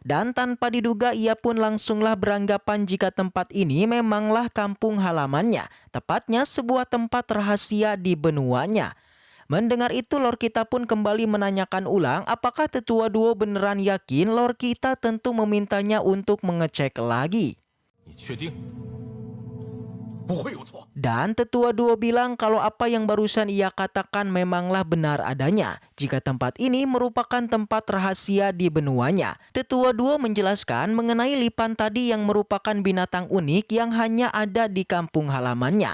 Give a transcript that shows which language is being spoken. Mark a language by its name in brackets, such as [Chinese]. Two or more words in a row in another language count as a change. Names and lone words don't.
[Indonesian] Dan tanpa diduga ia pun langsunglah beranggapan jika tempat ini memanglah kampung halamannya, tepatnya sebuah tempat rahasia di benuanya. Mendengar itu Lord Kita pun kembali menanyakan ulang apakah tetua duo beneran yakin Lord Kita tentu memintanya untuk mengecek lagi. [Chinese] 你确定？不会有错。 [Indonesian] Dan tetua duo bilang kalau apa yang barusan ia katakan memanglah benar adanya. Jika tempat ini merupakan tempat rahasia di benuanya. Tetua duo menjelaskan mengenai lipan tadi yang merupakan binatang unik yang hanya ada di kampung halamannya.